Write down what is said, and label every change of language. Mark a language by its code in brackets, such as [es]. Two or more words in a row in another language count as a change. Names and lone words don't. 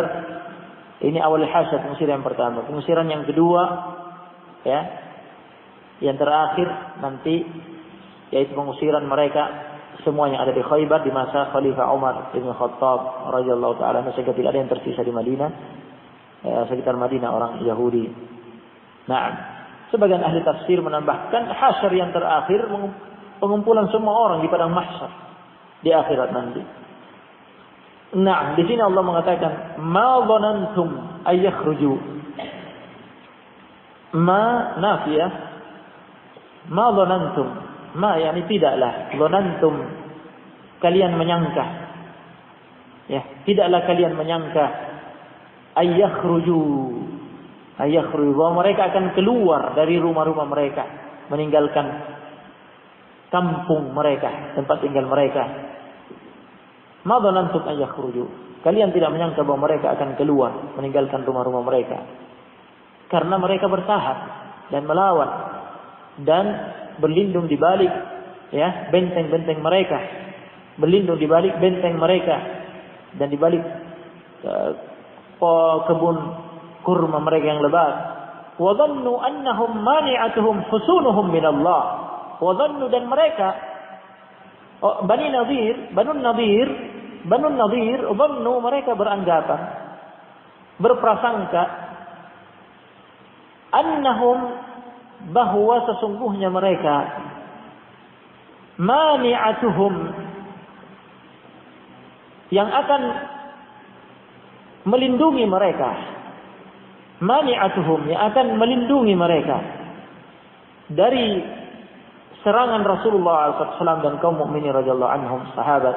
[id] Ini awal hasyr, pengusiran yang pertama. Pengusiran yang kedua, ya, yang terakhir nanti, yaitu pengusiran mereka semuanya ada di Khaybar di masa Khalifah Umar bin Khattab [ar] رضي الله تعالى, [id] sehingga tidak ada yang tersisa di Madinah, sekitar Madinah orang Yahudi. Nah, sebagian ahli tafsir menambahkan hasyr yang terakhir pengumpulan semua orang di padang mahsyar di akhirat nanti. Nah, di sini Allah mengatakan [ar] ما ظننتم أن يخرجوا. ما نافية. ما ظننتم. Ma, [id] yakni tidaklah, dhanantum, kalian menyangka, ya, tidaklah kalian menyangka, ayyakhruju, bahwa mereka akan keluar dari rumah-rumah mereka, meninggalkan kampung mereka, tempat tinggal mereka. [ar] ما ظننتم أن يخرجوا, [id] kalian tidak menyangka bahwa mereka akan keluar, meninggalkan rumah-rumah mereka, karena mereka bertahan dan melawan dan berlindung di balik, ya, benteng-benteng mereka, berlindung di balik benteng mereka dan di balik kebun kurma mereka yang lebat. [ar] وظنوا أنهم مانعتهم حصونهم من الله. وظنوا, [id] dan mereka Banu Nadir, dhannu, mereka beranggapan, berprasangka, annahum, bahwa sesungguhnya mereka, mani'atuhum, yang akan melindungi mereka, mani'atuhum, yang akan melindungi mereka dari serangan Rasulullah SAW dan kaum mukminin [ar] رضي الله عنهم, [id] sahabat.